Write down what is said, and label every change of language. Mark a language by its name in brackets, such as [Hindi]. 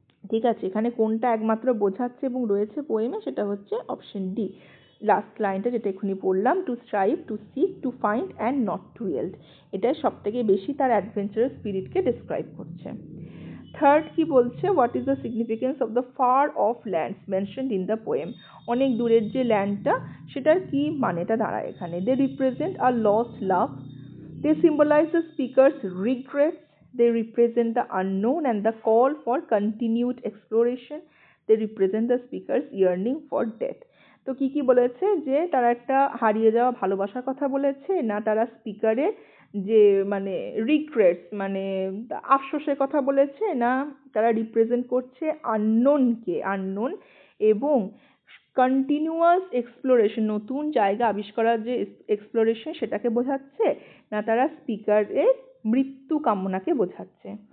[Bangla] ঠিক আছে, এখানে কোনটা একমাত্র বোঝাচ্ছে এবং রয়েছে পোয়েমে, সেটা হচ্ছে অপশন ডি, লাস্ট লাইনটা যেটা এক্ষুনি পড়লাম, [English] To strive, to seek, to find and not to yield. [Bangla] এটা সব থেকে বেশি তার অ্যাডভেঞ্চারাস স্পিরিটকে ডিসক্রাইব করছে। থার্ড কি বলছে? [English] What is the significance of the far of lands mentioned in the poem? [Bangla] অনেক দূরের যে ল্যান্ডটা, সেটার কি মানেটা দাঁড়ায় এখানে? [English] They represent a lost love, they symbolize the speaker's regrets, they represent the unknown and the call for continued exploration, they represent the speaker's yearning for death. [Bangla] তো কি বলেছে? যে তারা একটা হারিয়ে যাওয়া ভালোবাসার কথা বলেছে, না তারা স্পিকারের যে মানে রিগ্রেটস মানে আফসোসের কথা বলেছে, না তারা রিপ্রেজেন্ট করছে আননোন এবং কন্টিনিউয়াস এক্সপ্লোরেশন, নতুন জায়গা আবিষ্কারের যে এক্সপ্লোরেশন সেটাকে বোঝাচ্ছে, না তারা স্পিকারের মৃত্যু কামনাকে বোঝাচ্ছে?